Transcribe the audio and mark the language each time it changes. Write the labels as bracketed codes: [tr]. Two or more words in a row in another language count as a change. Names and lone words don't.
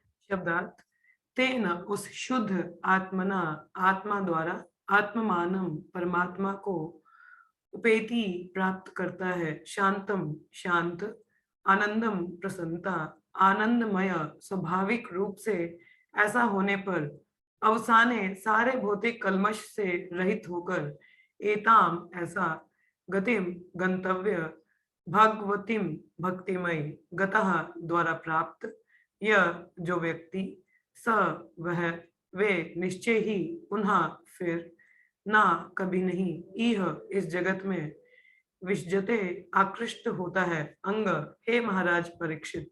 [hi] तेन उस शुद्ध आत्मना आत्मा द्वारा आत्ममानम परमात्मा को उपेति प्राप्त करता है, शांतम शांत, आनंदम प्रसन्नता, आनंदमय स्वाभाविक रूप से ऐसा होने पर अवसाने सारे भौतिक कल्मश से रहित होकर एताम ऐसा गतिम गंतव्य भगवतीम भक्तिमय गतः द्वारा प्राप्त यह जो व्यक्ति स वह वे निश्चय ही पुनः फिर ना कभी नहीं इह इस जगत में विसजते आकृष्ट होता है। अंग हे महाराज परीक्षित।